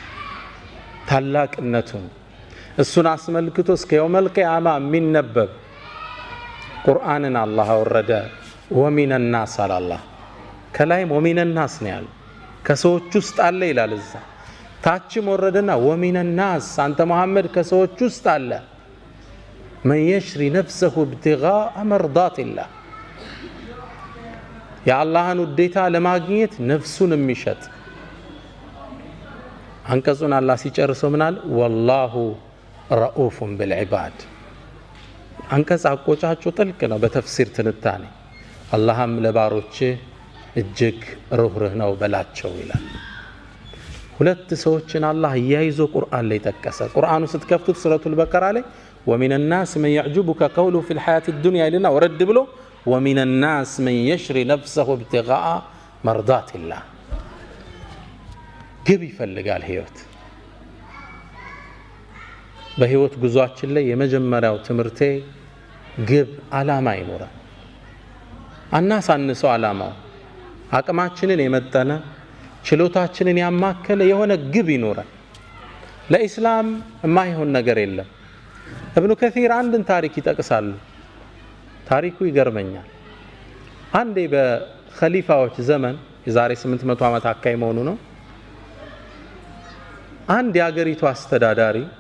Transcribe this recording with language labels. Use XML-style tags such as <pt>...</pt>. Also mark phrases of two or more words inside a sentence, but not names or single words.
<am>ታላቅነቱን እሱን አስመልክቶ እስከ</am> <ar>يوم القيامة</ar> <am>የሚነበብ ቁርአንን አላህ አወረደ</am> <ar>ومن الناس</ar> <am>አላህ ከላይም</am> <ar>ومن الناس</ar> <am>ነው ያለው ከሰዎች ውስጥ አለ ይላል እዛ ታችም ወረደና</am> <ar>ومن الناس</ar> <am>አንተ መሐመድ ከሰዎች ውስጥ አለ</am> <ar>من يشري نفسه ابتغاء مرضات الله يا الله</ar> <am>ውዴታ ለማግኘት ነፍሱን የሚሸጥ አንቀጹን አላህ ሲጨርሰው ምናል</am> <ar>والله رؤوف بالعباد</ar> <am>አንቀጽ አቆጫጩ ጥልቅ ነው በተፍሲር ትንታኔ አላህም ለባሮች እጅግ ሩህሩህ ነው በላቸው ይላል ሁለት ሰዎችን አላህ ያይዞ ቁርአን ላይ ተከሰ ቁርአኑ ስትከፍቱት ሱረቱል በቀራ ላይ</am> <ar>ومن الناس من يعجبك قوله في الحياة الدنيا لنا ورد بلو ومن الناس من يشري نفسه ابتغاء مرضات الله</ar> <am>ግብ ይፈልጋል ህይወት በህይወት ጉዟችን ላይ የመጀመሪያው ትምርቴ ግብ አላማ ይኖራል አናሳንሰው አላማው አቅማችንን የመጠነ ችሎታችንን ያማከለ የሆነ ግብ ይኖራል ለኢስላም የማይሆን ነገር የለም ኢብኑ ከሲር አንድን ታሪክ ይጠቅሳሉ ታሪኩ ይገርመኛል አንዴ በኸሊፋዎች ዘመን የዛሬ 800 ዓመት አካይ መሆኑ ነው አንድ ያገሪቱ አስተዳዳሪ</am>